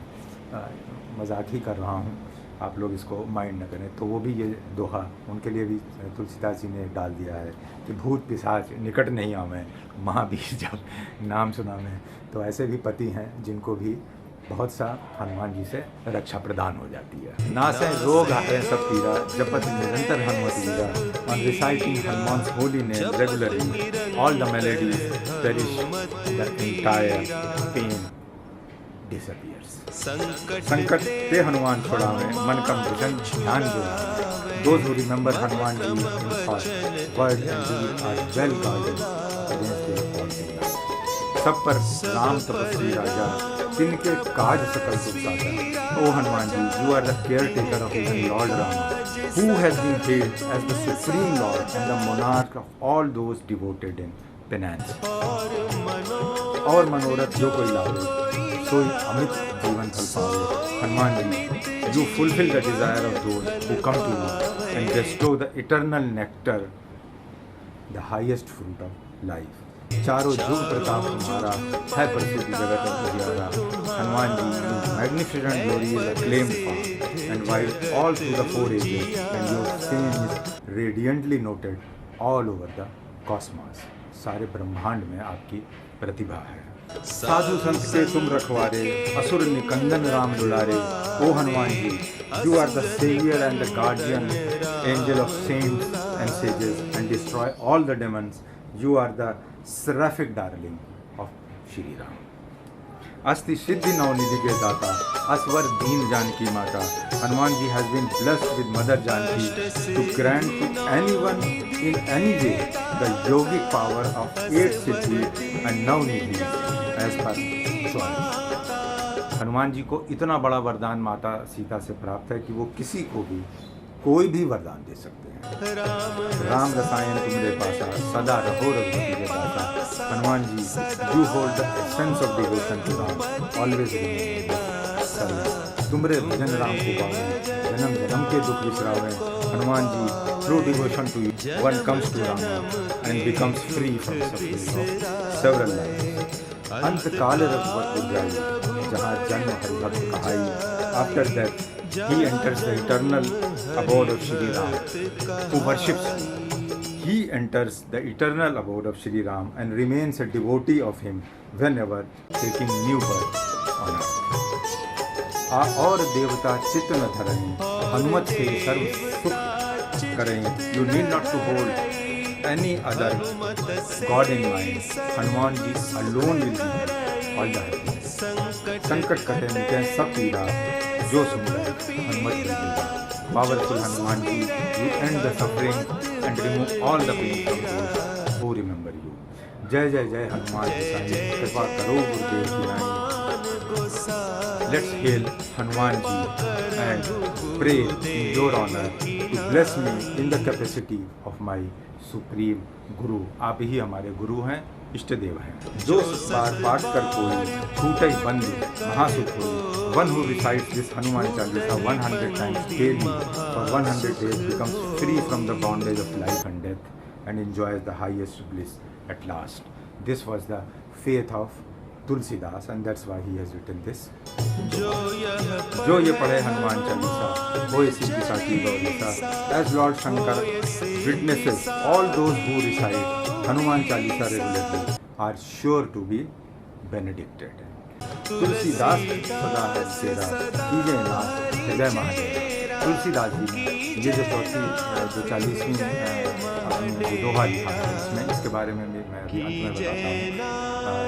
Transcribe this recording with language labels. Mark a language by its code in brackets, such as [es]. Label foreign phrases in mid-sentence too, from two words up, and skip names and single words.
[hi] मजाक ही कर रहा हूँ, आप लोग इसको माइंड न करें। तो वो भी ये दोहा उनके लिए भी तुलसीदास जी ने डाल दिया है कि भूत पिशाच निकट नहीं आवे, महावीर जब नाम सुनावें। तो ऐसे भी पति हैं जिनको भी बहुत सा हनुमान जी से रक्षा प्रदान हो जाती है। नासे रोग है सब पीरा, जपत निरंतर हनुमत वीरा। [en] On reciting Hanuman's holy name regularly, all the maladies perish, the entire pain disappears. [hi] संकट ते हनुमान छुड़ावे, मन कम भुजन ध्यान जुड़ावे। [en] Those who remember हनुमान जी in thought, word and deed are well guarded against their faults in life। [hi] सब पर राम तपस्वी राजा, तिनके काज सकल सुख साजा। ओ हनुमान जी, [en] you are the caretaker of even Lord Rama, who has been hailed as the supreme Lord and the monarch of all those devoted in penance। [hi] और मनोरथ जो कोई लावे, सोई अमित जीवन फल पावे। हनुमान जी, [en] you fulfill the desire of those who come to you and bestow the eternal nectar, the highest fruit of life। [hi] चारों जुग प्रताप तुम्हारा है, प्रसिद्ध जगत और उजियारा। हनुमान जी, [en] magnificent glory is acclaimed far and wide all through the four ages, and your fame is radiantly noted all over the cosmos। [hi] सारे ब्रह्मांड में आपकी प्रतिभा है। साधु संत के तुम रखवारे, असुर निकंदन राम दुलारे। ओ हनुमान जी, [en] you are the savior and the guardian angel of saints and sages and destroy all the demons। You are the seraphic darling of Shri Ram। [hi] अस्ति सिद्धि नवनिधि के दाता, असवर दीन जानकी माता। [en] हनुमान जी has been blessed with Mother Janki to grant to anyone in any way the yogic power of 8 siddhi and navnidhi as per choice। [hi] हनुमान जी को इतना बड़ा वरदान माता सीता से प्राप्त है कि वो किसी को भी कोई भी वरदान दे सकते हैं। राम रसायन तुम्हारे पासा, सदा रहो रघुपति के दासा। हनुमान जी, [en] You hold the essence of devotion to Ram, always [hi] तुम्हारे भजन राम को पावे, जन्म जन्म के दुख विसरावे। हनुमान जी, [en] Through devotion to you one comes to Ram and becomes free from suffering of several life. [hi] अंत काल रघुपत जाई, जहाँ जन्म हरिभक्त कहाई। [en] After that he enters the eternal abode of Shri Ram, who worships him। He enters the eternal abode of Shri Ram and remains a devotee of him whenever taking new birth on earth। [hi] और देवता चित्त न धरनी, हनुमत से सर्व सुख करें, [en] You need not to hold any other God in mind. हनुमान जी alone will be all the happiness. [hi] संकट कटे मिटे सब पीड़ा, जो सुन रहे हनुमत मिलेगा. [en] Powerful हनुमान जी, you end the suffering and remove all the pain from those who remember you. [hi] जय जय जय हनुमान गोसाई, कृपा करो गुरुदेव की रानी. [en] Let's hail हनुमान जी and pray in your honor to bless me in the capacity of my सुप्रीम गुरु. [hi] आप ही हमारे गुरु हैं, इष्ट देव हैं. जो बार पाठ कर कोई छूटे बंद महासुख होई. [en] One who recites this Hanuman Chalisa 100 times daily for 100 days becomes free from the bondage of life and death and enjoys the highest bliss at last. This was the faith of तुलसीदास and that's why he has written this. [hi] जो ये पढ़े हनुमान चालीसा वो इसी की साथी गौरीसा. [en] As Lord Shankar witnesses, all those who recite Hanuman Chalisa regularly are sure to be benedicted. [hi] तुलसीदास सदा है तेरा, कीजिए नाथ जय महादेव. तुलसीदास जी ने ये जो चौथी जो 40वीं अपनी जो दोहा लिखा है इसमें, इसके बारे में भी मैं अभी अंत में बताता हूँ.